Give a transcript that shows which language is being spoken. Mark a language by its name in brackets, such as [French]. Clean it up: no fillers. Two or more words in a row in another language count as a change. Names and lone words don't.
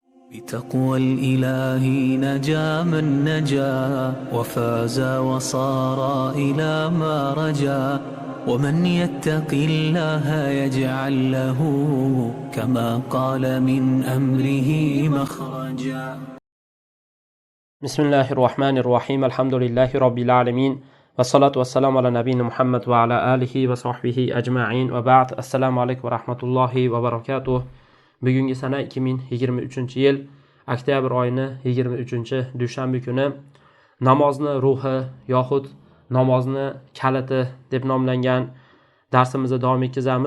[Arabic] بتقوى الإله نجا من نجا وفاز وصار إلى ما رجا ومن يتق الله يجعل له كما قال من أمره مخرجا. بسم الله الرحمن الرحيم. الحمد لله رب العالمين والصلاة والسلام على نبينا محمد وعلى آله وصحبه أجمعين وبعد. السلام عليكم ورحمة الله وبركاته. [Uzbek] Bugungi sana 2023-yil oktyabr oyining 23-dushanba kuni namozni ruhi yoxud namozni kaliti deb nomlangan darsimizni davom etkazamiz.